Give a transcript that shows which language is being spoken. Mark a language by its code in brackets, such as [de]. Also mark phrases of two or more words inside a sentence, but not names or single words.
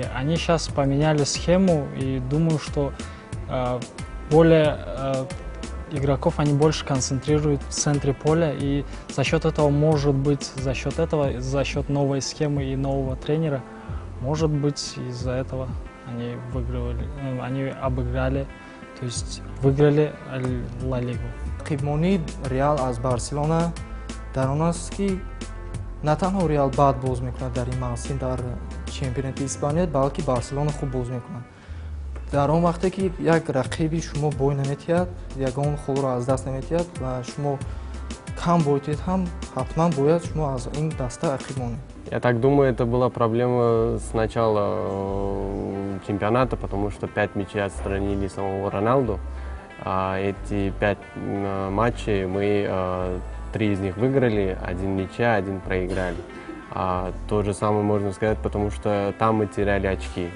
[ru] Они сейчас поменяли схему, и думаю, что более игроков они больше концентрируют в центре поля, и за счет этого, может быть, за счет новой схемы и нового тренера, может быть, из-за этого они обыграли, то есть выиграли Ла Лигу. [tg] Рақибмони Реал аз Барселона дар он аст ки на танҳо Реал бад боз мекунад дар ин мавсим дар чемпионати Испания, балки Барселона хуб боз мекунад. дар он вақте ки як рақиби шумо бой наметиҳад, ягон холро аз даст наметиҳад ва шумо кам бойтед ҳам, ҳатман бояд шумо аз ин даста рақиб монед. [ru] Я так думаю, это была проблема с начала чемпионата, потому что 5 мячей отстранили самого Роналду. Эти 5 матчей мы 3 из них выиграли, 1 ничья, 1 проиграли. То же самое можно сказать, потому что там мы теряли очки.